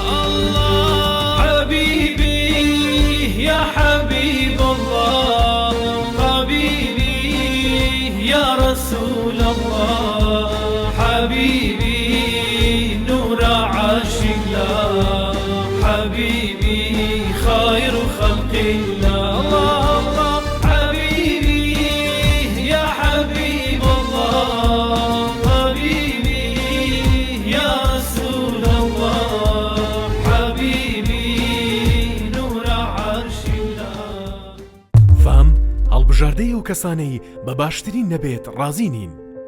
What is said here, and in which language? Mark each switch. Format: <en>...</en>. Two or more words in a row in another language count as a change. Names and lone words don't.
<ar>الله حبيبي يا حبيب الله، حبيبي يا رسول الله، حبيبي نور عرش الله، حبيبي خير خلق الله. الله الله حبيبي يا حبيب الله، حبيبي يا رسول الله، حبيبي نور عرش الله.</ar> <ckb>فام هەڵبژاردەی ئەو کەسانەی بە باشترین نەبێت ڕازی نین.</ckb>